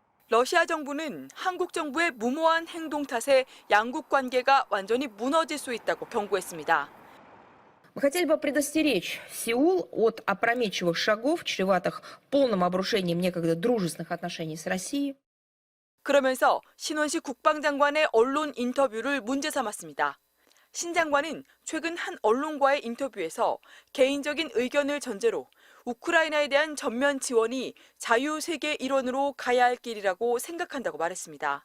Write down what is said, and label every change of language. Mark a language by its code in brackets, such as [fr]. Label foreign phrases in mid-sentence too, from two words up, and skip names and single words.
[ko] 러시아 정부는 한국 정부의 무모한 행동 탓에 양국 관계가 완전히 무너질 수 있다고 경고했습니다. [ru] Мы хотели бы предостеречь Сеул от опрометчивых шагов, чреватых полным обрушением некогда дружественных отношений с Россией. [ko] 그러면서 신원식 국방장관의 언론 인터뷰를 문제 삼았습니다. 신 장관은 최근 한 언론과의 인터뷰에서 개인적인 의견을 전제로 우크라이나에 대한 전면 지원이 자유세계 일원으로 가야 할 길이라고 생각한다고 말했습니다.